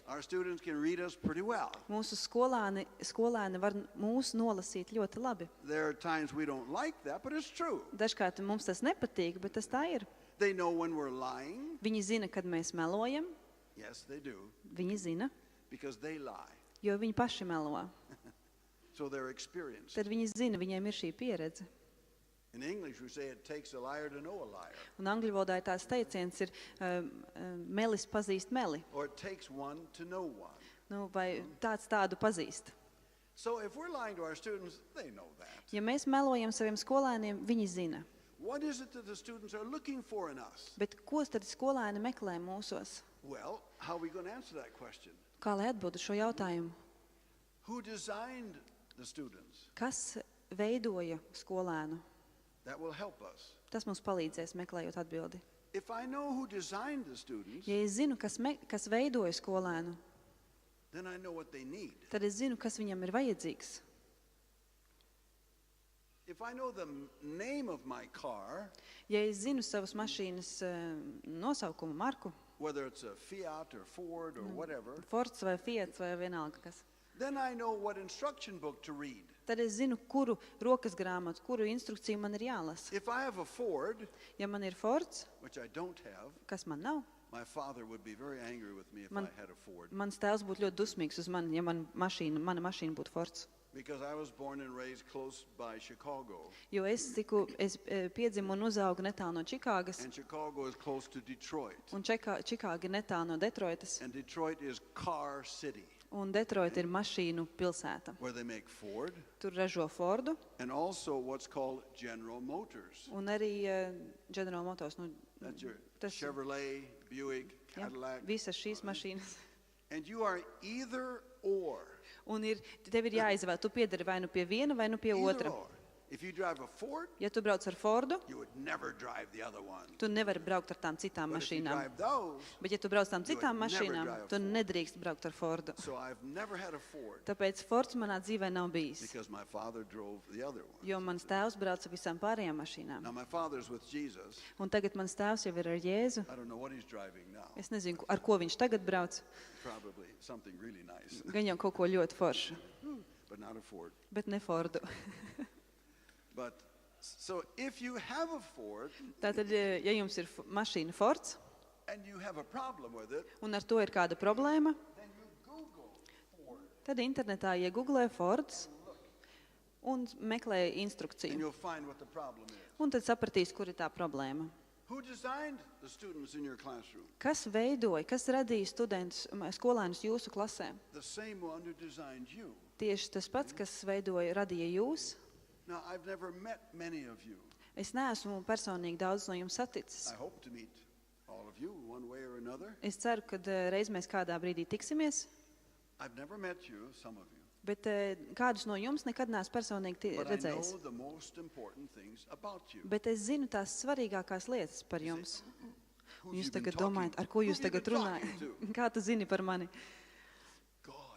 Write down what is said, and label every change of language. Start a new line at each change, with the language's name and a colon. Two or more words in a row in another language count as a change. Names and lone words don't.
English: Our students can read us pretty well.
Latvian: Mūsu skolēni var mūs nolasīt ļoti labi.
English: There are times we don't like that, but it's true.
Latvian: Dažkārt mums tas nepatīk, bet tas tā ir.
English: They know when we're lying.
Latvian: Viņi zina, kad mēs melojam.
English: Yes, they do,
Latvian: Viņi zina,
English: because they lie.
Latvian: jo viņi paši melo.
English: So they're experienced.
Latvian: Tad viņi zina, viņiem ir šī pieredze.
English: In English, we say it takes a liar to know a liar.
Latvian: Un angļu valodā tās teiciens ir melis pazīst meli.
English: Or it takes one to know one.
Latvian: Vai tāds tādu pazīst.
English: So if we're lying to our students, they know that.
Latvian: Ja mēs melojam saviem skolēniem, viņi zina.
English: What is it that the students are looking for in us?
Latvian: Bet ko tad skolēni meklē mūsos?
English: Well, how are we going to answer that question?
Latvian: Kā lai atbildu šo jautājumu?
English: Who designed the students?
Latvian: Kas veidoja skolēnu?
English: That will help us.
Latvian: Tas mums palīdzēs meklējot atbildi.
English: If I know who designed the students,
Latvian: Ja es zinu, kas veidoja skolēnu,
English: then I know what they need.
Latvian: tad es zinu, kas viņam ir vajadzīgs.
English: If I know the name of my car,
Latvian: Ja es zinu savas mašīnas nosaukumu, marku,
English: whether it's a Fiat or Ford or whatever,
Latvian: Fords vai Fiats vai vienalga kas,
English: then I know what instruction book to read.
Latvian: tad es zinu, kuru rokas grāmatu, kuru instrukciju man ir jālasa.
English: If I have a Ford,
Latvian: Ja man ir Fords,
English: which I don't have,
Latvian: kas man nav,
English: my father would be very angry with me if
Latvian: Man-
English: I had a Ford,
Latvian: mans tēvs būtu ļoti dusmīgs uz mani, ja mana mašīna būtu Fords.
English: because I was born and raised close by Chicago,
Latvian: Jo es piedzimu un uzaugu netālu no Čikāgas,
English: and Chicago is close to Detroit,
Latvian: un Čikāga ir netālu no Detroitas,
English: and Detroit is car city,
Latvian: un Detroit ir mašīnu pilsēta.
English: where they make Ford,
Latvian: Tur ražo Fordu,
English: and also what's called General Motors.
Latvian: un arī General Motors.
English: That's your
Latvian: Tas-
English: Chevrolet, Buick,
Latvian: Ja,
English: Cadillac,
Latvian: visas šīs mašīnas.
English: and you are either or.
Latvian: Un tev ir jāizvēl, tu piedari vai nu pie viena, vai nu pie
English: Either
Latvian: otra.
English: or. If you drive a Ford,
Latvian: Ja tu brauc ar Fordu,
English: you would never drive the other one.
Latvian: tu nevari braukt ar tām citām
English: But if you
Latvian: mašīnām.
English: drive those,
Latvian: Bet ja tu brauc tām citām
English: would never
Latvian: mašīnām,
English: drive a
Latvian: tu
English: Ford.
Latvian: nedrīkst braukt ar Fordu.
English: so I've never had a Ford
Latvian: Tāpēc Fords manā dzīvē nav bijis,
English: because my father drove the other one.
Latvian: jo mans tēvs brauca visām pārējām mašīnām.
English: Now my father's with Jesus.
Latvian: Un tagad mans tēvs jau ir ar Jēzu.
English: I don't know what he's driving now.
Latvian: Es nezinu, ar ko viņš tagad brauc.
English: Probably something really nice,
Latvian: Gan jau kaut ko ļoti foršu,
English: but not a Ford.
Latvian: bet ne Fordu.
English: But so if you have a Ford
Latvian: Tātad, ja jums ir mašīna Fords,
English: and you have a problem with it,
Latvian: un ar to ir kāda problēma,
English: then you Google Ford
Latvian: tad internetā iegooglē Fords un meklē
English: and
Latvian: instrukciju.
English: you'll find what the problem is.
Latvian: Un tad sapratīs, kur ir tā problēma.
English: Who designed the students in your classroom?
Latvian: Kas veidoja, kas radīja studentus, skolēnus jūsu klasē?
English: The same one who designed you.
Latvian: Tieši tas pats, kas veidoja, radīja jūs.
English: Now, I've never met many of you.
Latvian: Es neesmu personīgi daudz no jums saticis.
English: I hope to meet all of you one way or another.
Latvian: Es ceru, ka reiz mēs kādā brīdī tiksimies,
English: I've never met you, some of you.
Latvian: bet kādus no jums nekad neesmu personīgi
English: But I know
Latvian: redzējis.
English: the most important things about you.
Latvian: Bet es zinu tās svarīgākās lietas par jums.
English: Who
Latvian: Jūs
English: you've been
Latvian: tagad
English: talking-
Latvian: domājat, ar ko
English: who
Latvian: jūs
English: have you
Latvian: tagad
English: been
Latvian: runājat?
English: talking to?
Latvian: Kā tu zini par mani?
English: God.